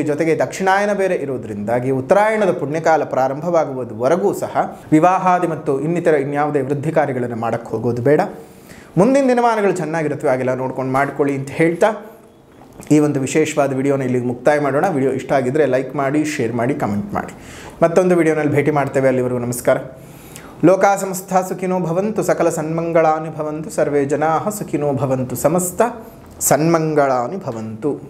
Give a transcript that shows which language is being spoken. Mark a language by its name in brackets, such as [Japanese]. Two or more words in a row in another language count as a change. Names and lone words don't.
[Kannada] ಜೊತೆಗೆ ದಕ್ಷಿಣಾಯನ ಬೇರೆ ಇರೋದ್ರಿಂದಾಗಿ ಉತ್ತರಾಯಣದ ಪುಣ್ಯಕಾಲ ಪ್ರಾರಂಭವಾಗುವುದವರೆಗೂ ಸಹ ವಿವಾಹಾದಿ ಮತ್ತು ಇನ್ನಿತರ ಇನ್ಯಾವುದೇ ವೃದ್ಧಿ ಕಾರ್ಯಗಳನ್ನು ಮಾಡೋಕ್ಕೆ ಹೋಗೋದು ಬೇಡ. ಮುಂದಿನ ದಿನಮಾನಗಳು ಚೆನ್ನಾಗಿರುತ್ತವೆ, ಹಾಗೆಲ್ಲ ನೋಡ್ಕೊಂಡು ಮಾಡ್ಕೊಳ್ಳಿ ಅಂತ ಹೇಳ್ತಾ ಈ ಒಂದು ವಿಶೇಷವಾದ ವಿಡಿಯೋನ ಇಲ್ಲಿಗೆ ಮುಕ್ತಾಯ ಮಾಡೋಣ. ವಿಡಿಯೋ ಇಷ್ಟ ಆಗಿದ್ದರೆ ಲೈಕ್ ಮಾಡಿ, ಶೇರ್ ಮಾಡಿ, ಕಮೆಂಟ್ ಮಾಡಿ. ಮತ್ತೊಂದು ವಿಡಿಯೋನಲ್ಲಿ ಭೇಟಿ ಮಾಡ್ತೇವೆ. ಅಲ್ಲಿವರೆಗೂ ನಮಸ್ಕಾರ. [Sanskrit] ಲೋಕಾ ಸಮಸ್ತ ಸುಖಿನೋ ಭವಂತು, ಸಕಲ ಸನ್ಮಂಗಳಾನಿ ಭವಂತು, ಸರ್ವೇ ಜನಾಃ ಸುಖಿನೋ ಭವಂತು, ಸಮಸ್ತ ಸನ್ಮಂಗಳಾನಿ ಭವಂತು.